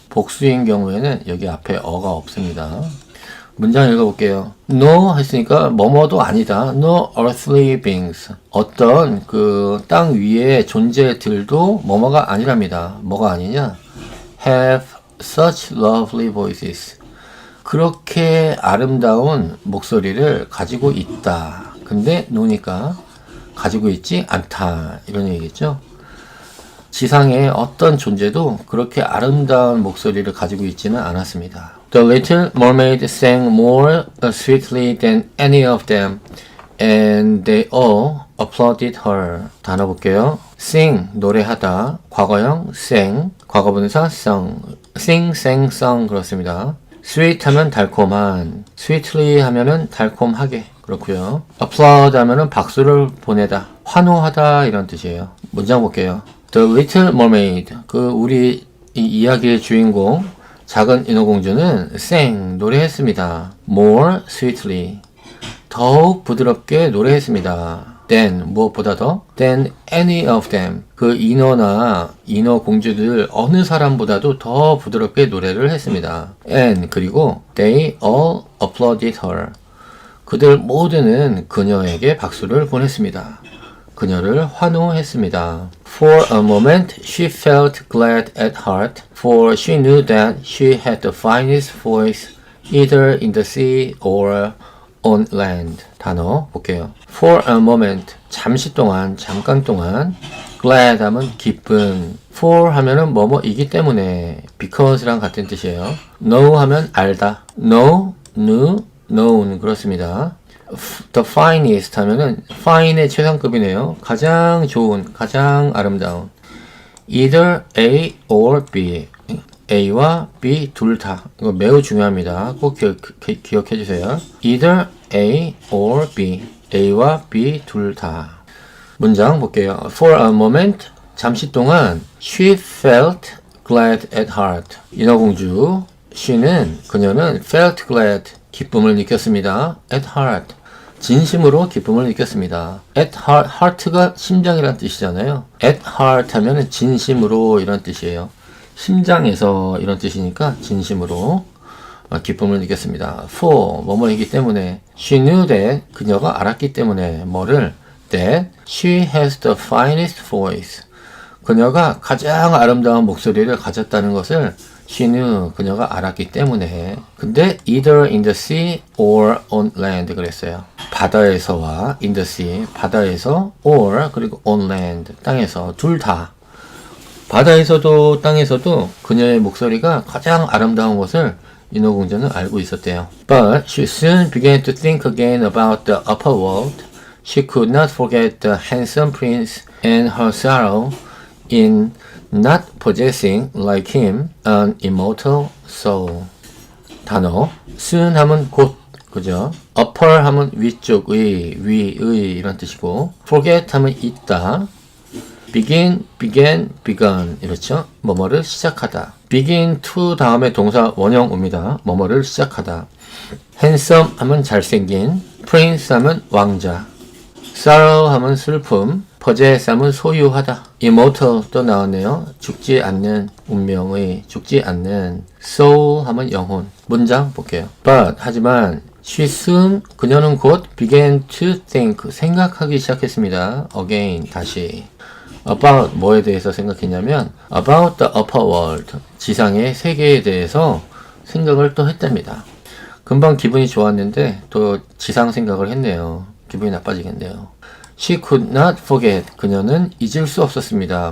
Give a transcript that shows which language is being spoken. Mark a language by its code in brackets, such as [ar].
[ko] 복수인 경우에는 여기 앞에 어가 없습니다. 문장 읽어볼게요. No 했으니까 뭐뭐도 아니다. [en] No earthly beings. [ko] 어떤 그 땅 위의 존재들도 뭐뭐가 아니랍니다. 뭐가 아니냐? [en] Have such lovely voices. [ko] 그렇게 아름다운 목소리를 가지고 있다. 근데 노니까 가지고 있지 않다. 이런 얘기겠죠. 지상의 어떤 존재도 그렇게 아름다운 목소리를 가지고 있지는 않았습니다. [en] The little mermaid sang more sweetly than any of them, and they all applauded her. [ko] 단어 볼게요. sing, 노래하다. 과거형 sang, 과거분사 sung. sing, sang, sung 그렇습니다. sweet 하면 달콤한, sweetly 하면은 달콤하게 그렇고요. applaud 하면은 박수를 보내다, 환호하다 이런 뜻이에요. 문장 볼게요. The Little Mermaid, 그 우리 이 이야기의 주인공 작은 인어공주는 sang 노래했습니다. [en] More sweetly, [ko] 더욱 부드럽게 노래했습니다. Than 무엇보다 더 [en] than any of them, [ko] 그 인어나 인어 공주들 어느 사람보다도 더 부드럽게 노래를 했습니다. And 그리고 [en] they all applauded her, [ko] 그들 모두는 그녀에게 박수를 보냈습니다. 그녀를 환호했습니다. [en] For a moment she felt glad at heart, for she knew that she had the finest voice either in the sea or on land. [ko] 단어 볼게요. [en] For a moment, [ko] 잠시 동안, 잠깐 동안. glad 하면 기쁜. for 하면은 뭐뭐이기 때문에, because랑 같은 뜻이에요. know 하면 알다. know, knew, known 그렇습니다. [en] The finest [ko] 하면은 fine의 최상급이네요. 가장 좋은, 가장 아름다운. [en] Either A or B. [ko] A와 B 둘 다. 이거 매우 중요합니다. 꼭 기억해 주세요. [en] Either A or B. [ko] A와 B 둘 다. 문장 볼게요. For a moment, 잠시 동안 [en] she felt glad at heart. [ko] 인어공주, 그녀는 [en] felt glad, [ko] 기쁨을 느꼈습니다. [en] at heart, [ko] 진심으로 기쁨을 느꼈습니다. at heart, heart가 심장이란 뜻이잖아요. [en] at heart [ko] 하면은 진심으로 이런 뜻이에요. 심장에서 이런 뜻이니까 진심으로 기쁨을 느꼈습니다. for, 뭐뭐이기 때문에 [en] she knew that, [ko] 그녀가 알았기 때문에 뭐를 [en] that she has the finest voice, [ko] 그녀가 가장 아름다운 목소리를 가졌다는 것을 [en] she knew, [ko] 그녀가 알았기 때문에. 근데 [en] either in the sea or on land [ko] 그랬어요. 바다에서와 [en] in the sea, [ko] 바다에서 or 그리고 [en] on land, [ko] 땅에서 둘 다. 바다에서도 땅에서도 그녀의 목소리가 가장 아름다운 것을 인어공주는 알고 있었대요. [en] But she soon began to think again about the upper world. She could not forget the handsome prince and her sorrow in not possessing, like him, an immortal soul. [ko] 단어 soon 하면 곧, 그죠? upper 하면 위쪽의, 위의 이런 뜻이고, forget 하면 있다. begin, began, begun 이렇죠? 뭐뭐를 시작하다. [en] begin to [ko] 다음에 동사 원형 옵니다. 뭐뭐를 시작하다. handsome 하면 잘생긴, prince 하면 왕자, sorrow 하면 슬픔, possess 하면 소유하다, immortal 또 나왔네요. 죽지 않는, 운명의 죽지 않는, soul 하면 영혼. 문장 볼게요. But 하지만 [en] she soon, [ko] 그녀는 곧 [en] began to think, [ko] 생각하기 시작했습니다. again, 다시. about 뭐에 대해서 생각했냐면 [en] about the upper world, [ko] 지상의 세계에 대해서 생각을 또 했답니다. 금방 기분이 좋았는데 또 지상 생각을 했네요. 기분이 나빠지겠네요. [en] She could not forget, [ko] 그녀는 잊을 수 없었습니다.